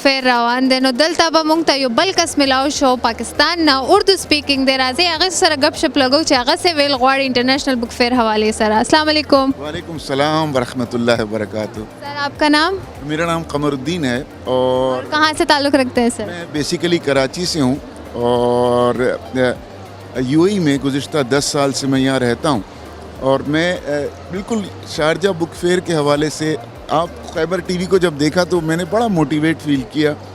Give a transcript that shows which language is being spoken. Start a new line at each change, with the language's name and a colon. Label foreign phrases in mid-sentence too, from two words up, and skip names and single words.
Pashto: فیر روان دی نو دلته به موږ ته یو بل کس ملاو شو پاکستان نه اردو سپیکینګ دی راځي هغه سره گپ شپ لګو چې هغه څه ویل غواړي
English: انټرنیشنل بک فیر
Pashto: حوالے سره
Arabic: السلام علیکم وعليكم السلام ورحمة الله وبركاته.
Urdu: سر آپ کا نام میرا نام قمرالدین ہے اور کہاں سے تعلق رکھتے ہیں سر? میں بیسکلی کراچی سے ہوں اور یو اے ای میں گزشتہ 10 سال سے میں یہاں رہتا ہوں اور میں بالکل شارجہ
English: book fair
Urdu: کے حوالے سے آپ خیبر ٹی وی کو جب دیکھا تو میں نے بڑا
English: motivate feel
Urdu: کیا.